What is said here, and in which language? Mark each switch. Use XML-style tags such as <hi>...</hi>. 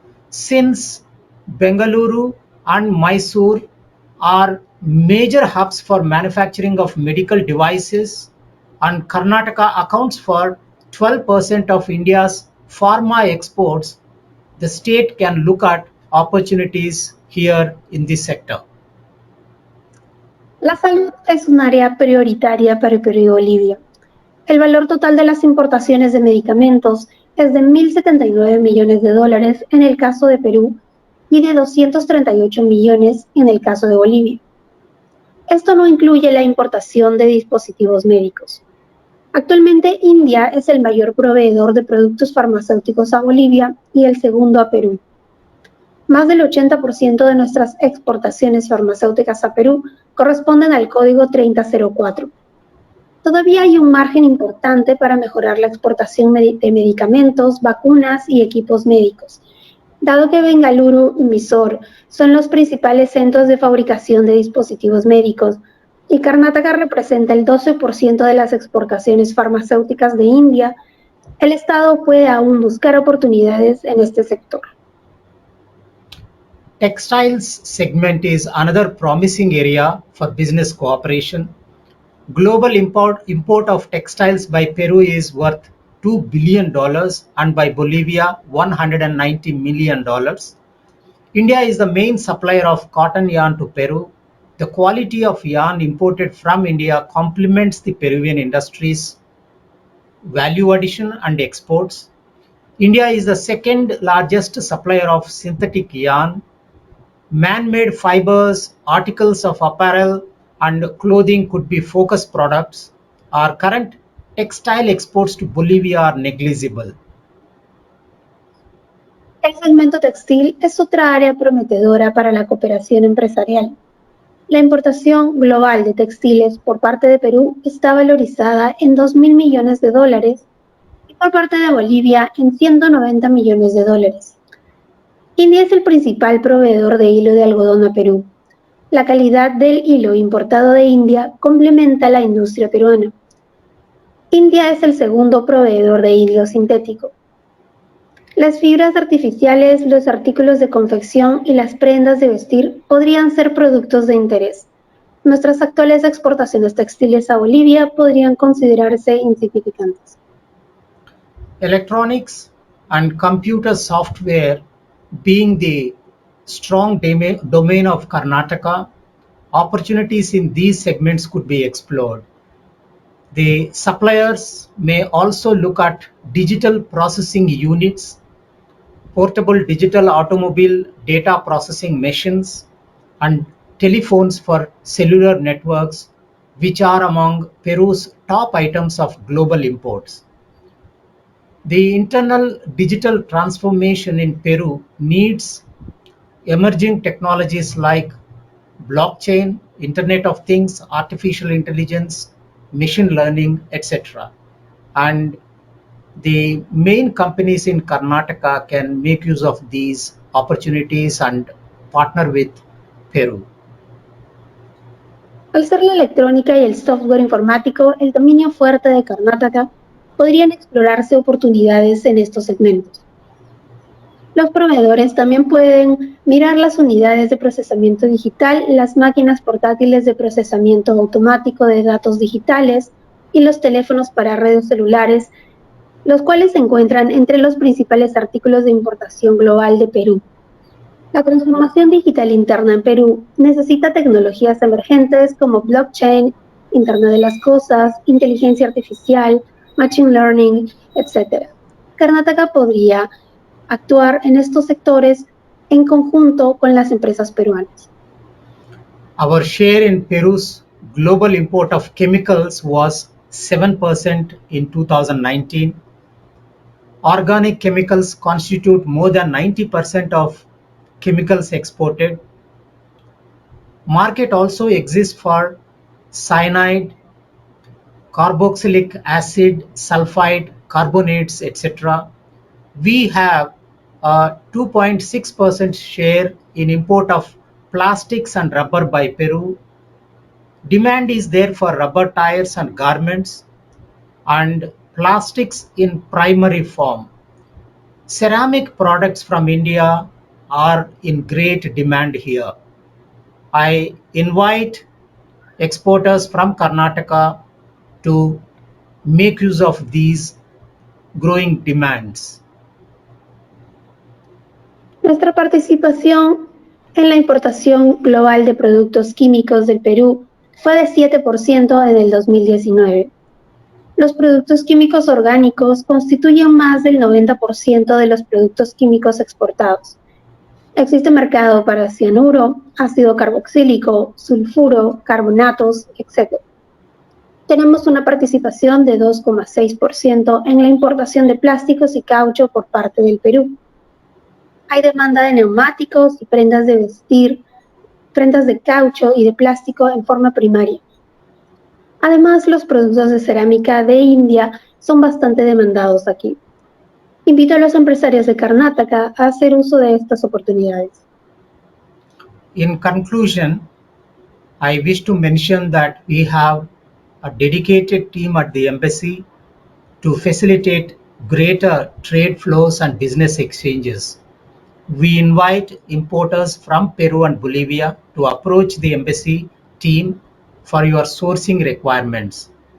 <en>Since Bengaluru and Mysore are major hubs for manufacturing of medical devices, and Karnataka accounts for 12% of India's pharma exports, the state can look at opportunities here in this sector.</en> <es>La salud es un área prioritaria para Perú y Bolivia. El valor total de las importaciones de medicamentos es de $1.079 millones en el caso de Perú y de 238 millones en el caso de Bolivia. Esto no incluye la importación de dispositivos médicos. Actualmente, India es el mayor proveedor de productos farmacéuticos a Bolivia y el segundo a Perú. Más del 80% de nuestras exportaciones farmacéuticas a Perú corresponden al código 3004. Todavía hay un margen importante para mejorar la exportación de medicamentos, vacunas y equipos médicos, dado que Bengaluru y Mysore son los principales centros de fabricación de dispositivos médicos. y Karnataka representa el 12% de las exportaciones farmacéuticas de India, el Estado puede aún buscar oportunidades en este sector.</es> <en>Textiles segment is another promising area for business cooperation. Global import of textiles by Peru is worth $2 billion and by Bolivia $190 million. India is the main supplier of cotton yarn to Peru. The quality of yarn imported from India complements the Peruvian industry's value addition and exports. India is the second largest supplier of synthetic yarn. Man-made fibers, articles of apparel, and clothing could be focus products. Our current textile exports to Bolivia are negligible.</en> <es>El segmento textil es otra área prometedora para la cooperación empresarial. La importación global de textiles por parte de Perú está valorizada en $2.000 millones y por parte de Bolivia en $190 millones. India es el principal proveedor de hilo de algodón a Perú. La calidad del hilo importado de India complementa la industria peruana. India es el segundo proveedor de hilo sintético. Las fibras artificiales, los artículos de confección y las prendas de vestir podrían ser productos de interés. Nuestras actuales exportaciones textiles a Bolivia podrían considerarse insignificantes.</es> <en>Electronics and computer software being the strong domain of Karnataka, opportunities in these segments could be explored. The suppliers may also look at digital processing units, portable digital automobile data processing machines, and telephones for cellular networks, which are among Peru's top items of global imports. The internal digital transformation in Peru needs emerging technologies like blockchain, Internet of Things, artificial intelligence, machine learning, etc. And the main companies in Karnataka can make use of these opportunities and partner with Peru.</en> <es>Al ser la electrónica y el software informático el dominio fuerte de Karnataka, podrían explorarse oportunidades en estos segmentos. Los proveedores también pueden mirar las unidades de procesamiento digital, las máquinas portátiles de procesamiento automático de datos digitales y los teléfonos para redes celulares, los cuales se encuentran entre los principales artículos de importación global de Perú. La transformación digital interna en Perú necesita tecnologías emergentes como blockchain, Internet de las Cosas, inteligencia artificial, machine learning, etc. Karnataka podría actuar en estos sectores en conjunto con las empresas peruanas.</es> <en>Our share in Peru's global import of chemicals was 7% in 2019. Organic chemicals constitute more than 90% of chemicals exported. Market also exists for cyanide, carboxylic acid, sulfide, carbonates, etc. We have a 2.6% share in import of plastics and rubber by Peru. Demand is there for rubber tires and garments and plastics in primary form. Ceramic products from India are in great demand here. I invite exporters from Karnataka to make use of these growing demands.</en> <es>Nuestra participación en la importación global de productos químicos del Perú fue de 7% en el 2019. Los productos químicos orgánicos constituyen más del 90% de los productos químicos exportados. Existe mercado para cianuro, ácido carboxílico, sulfuro, carbonatos, etc. Tenemos una participación de 2,6% en la importación de plásticos y caucho por parte del Perú. Hay demanda de neumáticos y prendas de vestir, prendas de caucho y de plástico en forma primaria. Además, los productos de cerámica de India son bastante demandados aquí. Invito a los empresarios de Karnataka a hacer uso de estas oportunidades.</es> <en>In conclusion, I wish to mention that we have a dedicated team at the embassy to facilitate greater trade flows and business exchanges. We invite importers from Peru and Bolivia to approach the embassy team for your sourcing requirements.</en>